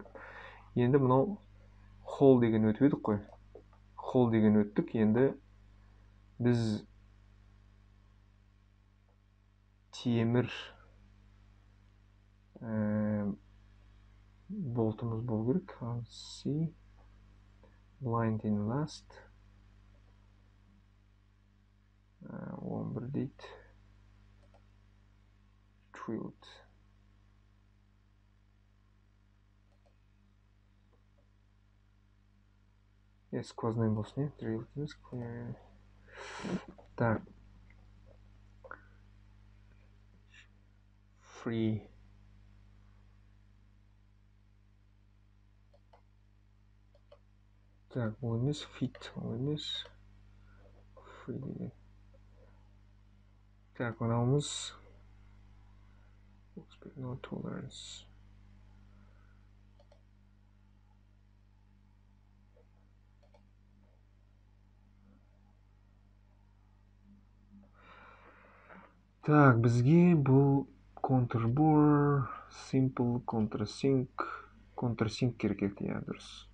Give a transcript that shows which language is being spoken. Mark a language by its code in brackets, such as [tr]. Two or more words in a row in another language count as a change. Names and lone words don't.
[kk] Енді мынау хол деген өтіп едік қой. Хол деген өттік. Енді біз темір болтымыз болу керек. [en] See, blind in last. [kk] 11 дейді. Drilled. Сквозной болсын, drilled емес. [en] Так. Free. [kk] Так, бұл емес, fit, бұл емес. Free деген. Так, мынауымыз [en] no tolerance. [kk] Так, бізге бұл [en] counterbore, simple, countersink [kk] керек, я дұрыс.